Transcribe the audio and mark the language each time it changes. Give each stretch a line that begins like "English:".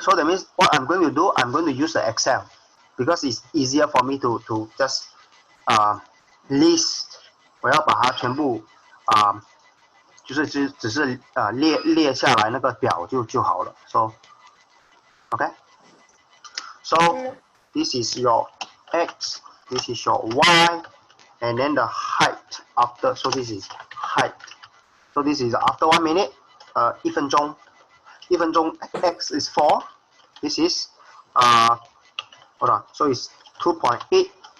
English: So that means what I'm going to do, I'm going to use the Excel because it's easier for me to just list.
Chinese: 我要把它全部就是只是列下来那个表就好了。
English: So okay. So this is your X, this is your Y, and then the height after. So this is height. So this is after 1 minute.
Chinese: 1分钟
English: X is 4. This is hold on. So it's 2.8.